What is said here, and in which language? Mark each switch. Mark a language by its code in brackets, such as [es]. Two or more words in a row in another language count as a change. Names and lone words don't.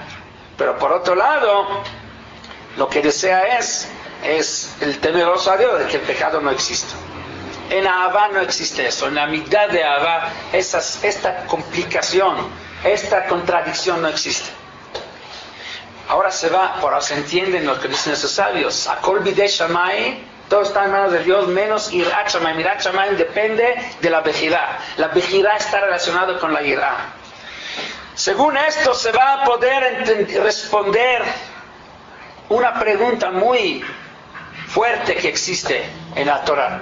[es] Pero por otro lado, lo que desea es el temeroso a Dios, de que el pecado no exista. En Ahavá no existe eso, en la mitad de Ahavá esta complicación, esta contradicción no existe. Ahora se entienden lo que dicen esos sabios. [he] הכל בידי שמי, [es] todo está en manos de Dios, menos [he] יראת שמים. יראת שמים [es] depende de la bejirá. La bejirá está relacionada con la Yirá. Según esto se va a poder responder una pregunta muy fuerte que existe en la Torah.